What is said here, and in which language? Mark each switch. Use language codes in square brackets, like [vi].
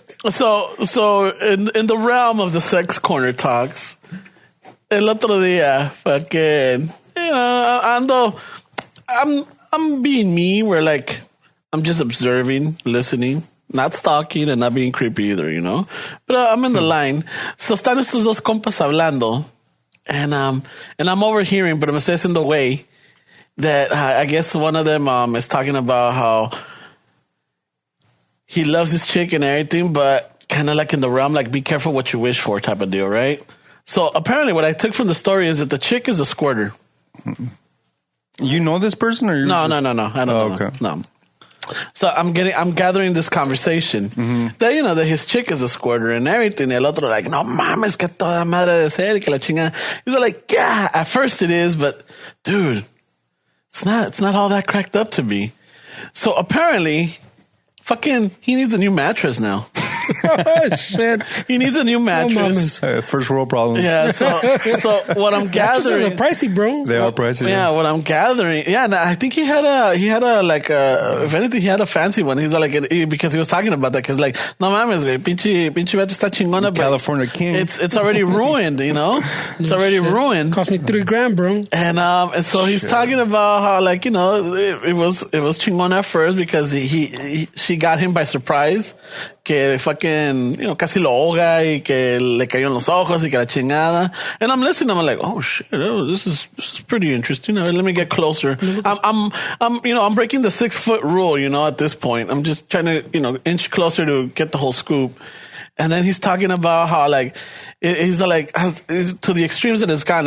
[en] So in the realm of the sex corner talks, [es] el otro día, [en] fucking, you know, I'm being me. Where like, I'm just observing, listening, not stalking and not being creepy either, you know? But I'm in the line. [es] So están estos dos compas hablando. [en] And I'm overhearing, but I'm assessing the way that I guess one of them is talking about how he loves his chick and everything, but kind of like in the realm, like be careful what you wish for type of deal, right? So apparently what I took from the story is that the chick is a squirter. You know this person, or No. I don't know. Okay. No. So I'm gathering this conversation that, you know, that his chick is a squirter and everything. [es] El otro like, no mames, que toda madre de ser, que la chingada. [en] He's like, yeah, at first it is, but dude, it's not all that cracked up to be. So apparently, fucking, he needs a new mattress now. Oh, shit. He needs a new mattress. First world problem. Yeah, so what I'm gathering, Mattresses are pricey, bro. They are pricey. yeah, what I'm gathering, yeah, no, I think he had a like if anything, he had a fancy one. He's like because he was talking about that because like [es] no mames, güey, pinche mattress está chingona, [en] but California King. it's already ruined, you know, it's already ruined. Cost me $3,000, bro. And so he's talking about how like you know it was chingón at first because she got him by surprise. [es] Que [en] fucking, you know, [es] casi lo ahoga y que le cayó en los ojos y que la chingada. [en] And I'm listening, I'm like, oh shit, this is pretty interesting. Let me get closer. I'm breaking the 6-foot rule, you know, at this point. I'm just trying to, you know, inch closer to get the whole scoop. And then he's talking about how like, he's like, to the extremes that it's gone.